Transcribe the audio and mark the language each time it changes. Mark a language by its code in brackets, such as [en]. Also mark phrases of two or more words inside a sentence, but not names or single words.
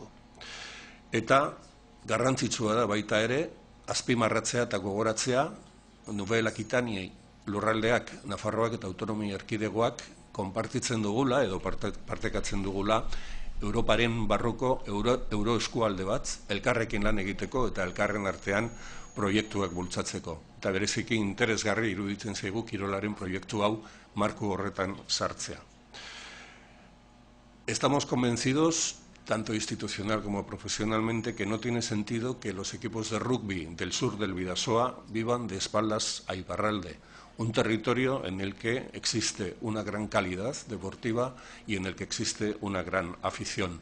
[eu] Eta garrantzitsua da baita ere, azpimarratzea eta gogoratzea Nouvelle Aquitanie lurraldeak, Nafarroak eta autonomia erkidegoak konpartitzen dugula edo partekatzen dugula Europaren barruko euroeskualde bat elkarrekin lan egiteko eta elkarren artean proiektuak bultzatzeko. Eta bereziki interesgarri iruditzen zaigu kirolaren proiektu hau marko horretan sartzea. [es] Estamos convencidos, tanto institucional como profesionalmente, que no tiene sentido que los equipos de rugby del sur del Bidasoa vivan de espaldas a Iparralde, un territorio en el que existe una gran calidad deportiva y en el que existe una gran afición.